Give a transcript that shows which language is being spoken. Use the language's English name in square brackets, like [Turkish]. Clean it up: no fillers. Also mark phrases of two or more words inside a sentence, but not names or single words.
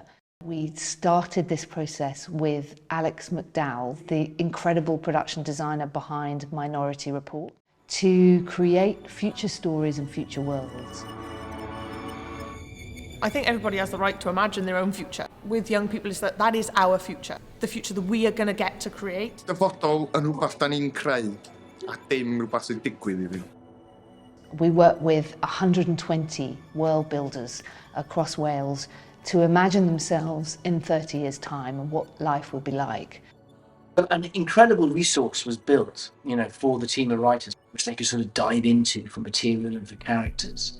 [English] We started this process with Alex McDowell, the incredible production designer behind Minority Report, to create future stories and future worlds. I think everybody has the right to imagine their own future. With young people, is that is our future, the future that we are going to get to create. [Welsh] Dyfodol yn rhywbeth da ni'n creu, a dim rhywbeth sy'n digwydd I fi. [English] We work with 120 world builders across Wales to imagine themselves in 30 years' time and what life would be like. An incredible resource was built, for the team of writers, which they could sort of dive into for material and for characters.